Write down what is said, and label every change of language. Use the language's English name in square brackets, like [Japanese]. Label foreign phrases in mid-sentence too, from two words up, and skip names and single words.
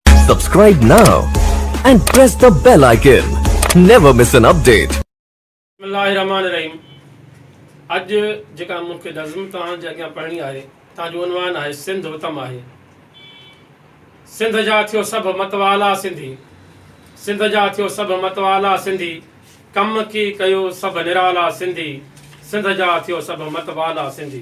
[English] Subscribe now and press the bell icon. Never miss an update. [Sindhi] बिस्मिल्लाहिर्रहमानिर्रहीम। अज जेका मूंखे नज़्म तव्हांजे अॻियां पढ़णी आहे, तव्हांजो उनवान आहे सिंध उत्तम आहे। सिंध जा थियो सभु मतवाला सिंधी, सिंध जा थियो सभु मतवाला सिंधी, कम की कयो सभु निराला सिंधी, सिंध जा थियो सभु मतवाला सिंधी।